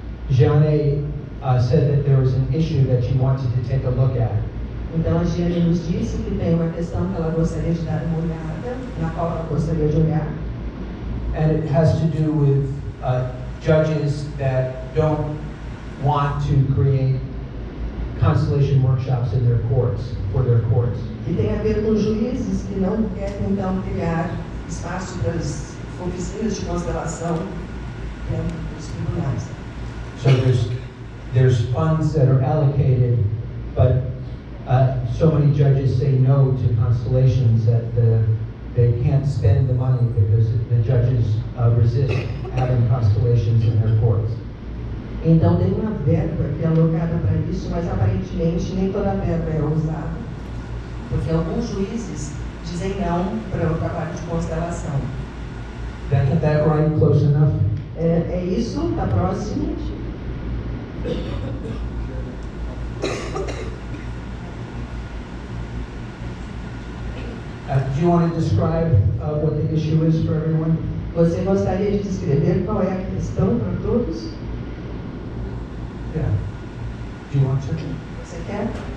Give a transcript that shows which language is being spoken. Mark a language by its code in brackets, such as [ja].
[en] Jeanne said that there was an issue that she wanted to take a look at. [pt] Então a Jeanne nos disse que tem uma questão que ela gostaria de dar uma olhada, na qual ela gostaria de olhar. [en] And it has to do with judges that don't want to create constellation workshops in their courts, for their courts. [pt] E tem a ver com juízes que não querem então criar espaço para as oficinas de constelação dentro dos tribunais. [en] So there's funds that are allocated, but so many judges say no to constellations that they can't spend the money because the judges resist having constellations in their courts. [pt] Então tem uma verba que é alocada para isso, mas aparentemente nem toda a verba é usada, porque alguns juízes dizem não para o trabalho de constelação. [en] Did I get that right? Close enough? [pt] É isso, está próximo. [en] Do you want to describe what the issue is for everyone? [pt] Você gostaria de descrever qual é a questão para todos? [en] Yeah. Do you want to? [pt] Você quer?